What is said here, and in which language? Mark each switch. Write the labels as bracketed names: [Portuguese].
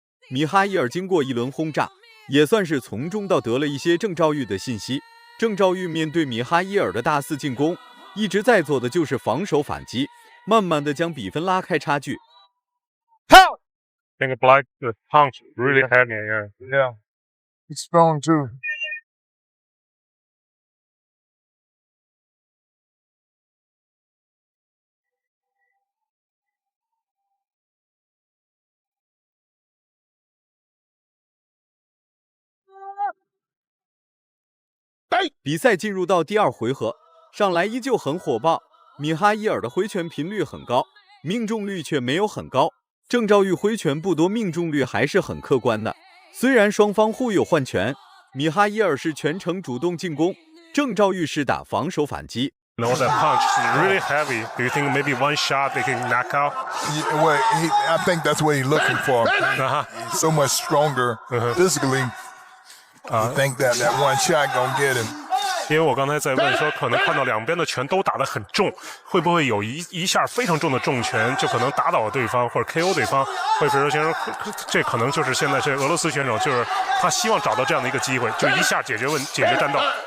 [Chinese] 米哈伊尔经过一轮轰炸，也算是从中到得了一些郑兆玉的信息。郑兆玉面对米哈伊尔的大肆进攻，一直在做的就是防守反击，慢慢的将比分拉开差距。 [English] I think Black the punch really heavy. Yeah, he's strong too. [Chinese] 比赛进入到第2回合，上来依旧很火爆，米哈伊尔的挥拳频率很高，命中率却没有很高。郑兆玉挥拳不多，命中率还是很客观的。虽然双方互有换拳，米哈伊尔是全程主动进攻，郑兆玉是打防守反击。 [English] No, that punch is really heavy. Do you think maybe one shot they can knock out? Well, I think that's what he's looking for. He's so much stronger physically. I think that one shot gonna get him. [Chinese] 因为我刚才在问说，可能看到两边的拳都打得很重，会不会有一下非常重的重拳就可能打倒对方或者 KO 对方？惠培柔先生，这可能就是现在这俄罗斯选手，就是他希望找到这样的一个机会，就一下解决战斗。